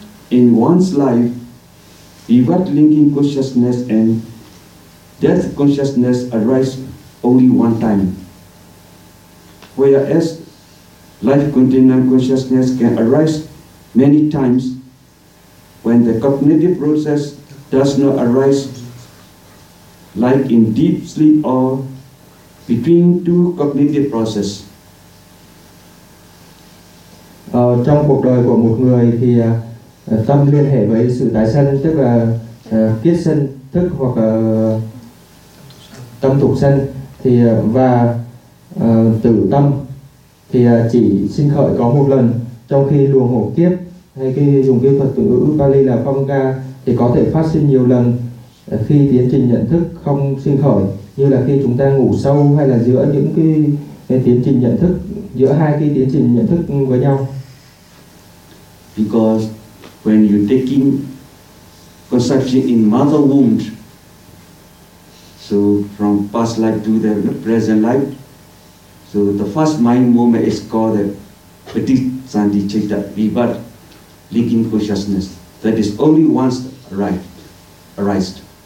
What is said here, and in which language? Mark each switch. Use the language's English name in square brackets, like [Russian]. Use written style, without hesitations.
[English] In one's life, rebirth linking consciousness and death consciousness arise only one time, whereas life continuum consciousness can arise many times. When the cognitive process does not arise, like in deep sleep or between two cognitive processes. [Vietnamese] Trong cuộc đời của một người thì tâm liên hệ với sự tái sanh, tức là kiết sanh thức hoặc tâm thục sanh, thì và tử tâm thì chỉ sinh khởi có một lần, trong khi luồng hộ kiếp hay khi dùng cái thuật ngữ Pali là phong ca thì có thể phát sinh nhiều lần khi tiến trình nhận thức không sinh khởi, như là khi chúng ta ngủ sâu hay là giữa những cái tiến trình nhận thức, giữa hai cái tiến trình nhận thức với nhau. [English] Because when you taking conception in mother womb, so from past life to the present life, so the first mind moment is called the Patisandhicitta Vibhara linking consciousness, that is only once arrived.